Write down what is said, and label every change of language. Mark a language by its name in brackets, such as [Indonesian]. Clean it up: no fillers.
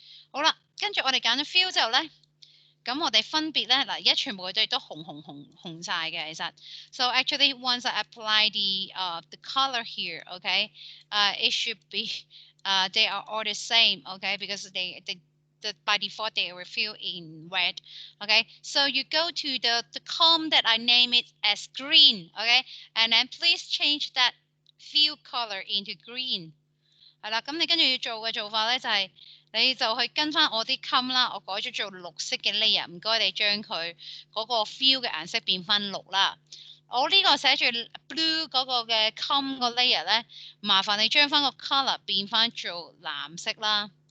[Cantonese] 好啦，跟住我哋揀咗 field 之後咧。咁我哋分別咧嗱，而家全部佢哋都紅晒嘅，其實。 [English] So actually, once I apply the color here, okay, it should be they are all the same, okay, because by default they will fill in red, okay. So you go to the column that I name it as green, okay, and then please change that fill color into green。 [Cantonese] 係啦，咁你跟住要做嘅做法咧就係、你就去跟翻我啲 com 啦，我改咗做綠色嘅 layer，唔該你將佢嗰個 fill 嘅顏色變翻綠啦。我呢個寫住 blue 嗰個嘅 com 個 layer 咧，麻煩你將翻個 color 變翻做藍色啦。